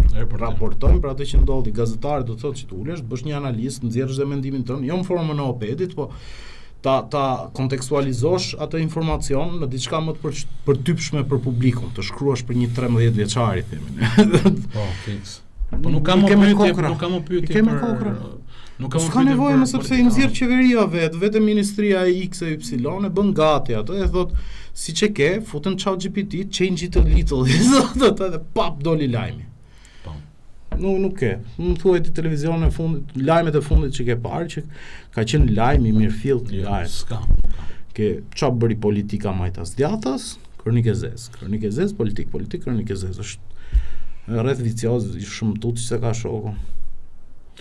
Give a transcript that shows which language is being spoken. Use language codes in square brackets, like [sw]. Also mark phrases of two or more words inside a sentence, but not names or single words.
[sq] Raportojnë për atë që ndodhi. Gazetari do të thotë që të ulesh, bësh një analizë, nxjerrësh dhe mendimin tënd, jo në formën e opedit, po ta kontekstualizosh atë informacion në diçka më të përtypshme për publikun, të shkruash për një 13 vjeçari themin. Po, fiks. Po nuk kam më pyetje për nuk ka nevojë më sepse i nxjerr qeveria vetë ministria e X e Y e bën gati ato e thot siç e ke futen ChatGPT [en] change it a little [sq] edhe pap doli lajmi. Po. Nuk ke. Më thuaj ti televizionin e fundit, lajmet e fundit që ke parë që ka qenë lajm i mirëfillt lajm. S'ka. Ke çfarë bëri politika majtas djathtas, kronikë zez, politik, kronikë zez është rreth vicioz i shumë tutje se ka shoku.